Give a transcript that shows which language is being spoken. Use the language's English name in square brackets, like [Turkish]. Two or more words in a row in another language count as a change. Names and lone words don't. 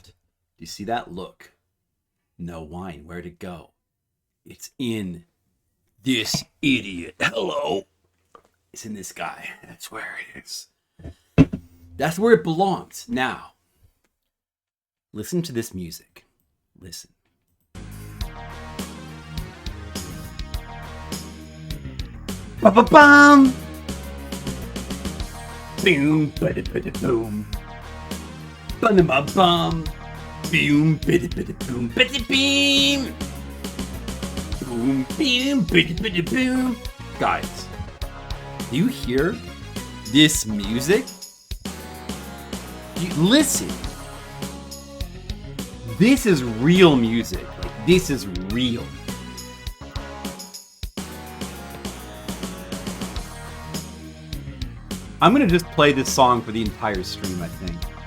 [English] Do you see that? Look. No wine. Where'd it go? It's in this idiot. Hello. It's in this guy. That's where it is. That's where it belongs. Now, listen to this music. Listen. Ba-ba-bum! Boom, ba-da-ba-da-boom. Ba-da-ba-bum. Boom, ba-da-ba-da-boom. Ba-da-beam! Boom, boom, ba-da-ba-da-boom. Guys, do you hear this music? Listen. This is real music. Like, this is real. I'm gonna just play this song for the entire stream, I think.